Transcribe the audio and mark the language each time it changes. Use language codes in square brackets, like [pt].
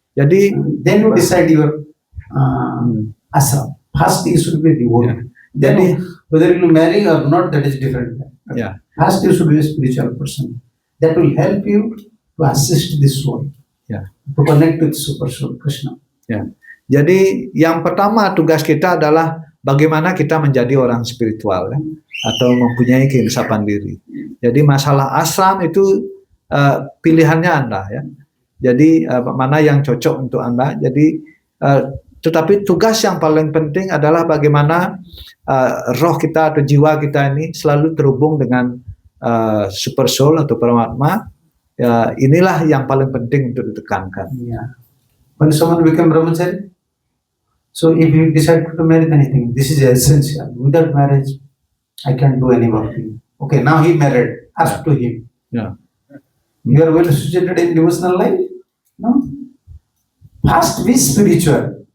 [id] Jadi [en] then you decide your ashram. First you should be devotee. Yeah. Then whether you marry or not, that is different. Yeah. First you should be a spiritual person. That will help you to assist the soul. [id] Ya. [en] To connect with super soul Krishna. [id] Ya. Jadi yang pertama tugas kita adalah bagaimana kita menjadi orang spiritual ya, atau mempunyai keinsapan diri. Jadi masalah ashram itu pilihannya Anda ya. Jadi mana yang cocok untuk Anda. Jadi tetapi tugas yang paling penting adalah bagaimana roh kita atau jiwa kita ini selalu terhubung dengan super soul atau Paramatma ya, inilah yang paling penting untuk ditekankan. [en] Yeah. When someone become brahmachari, so if you decide to marry anything, this is essential. Without marriage, I can't do any work. Okay, now he married. Ask to him. [id] Ya. [en] You are well situated in devotional life? No. First be spiritual.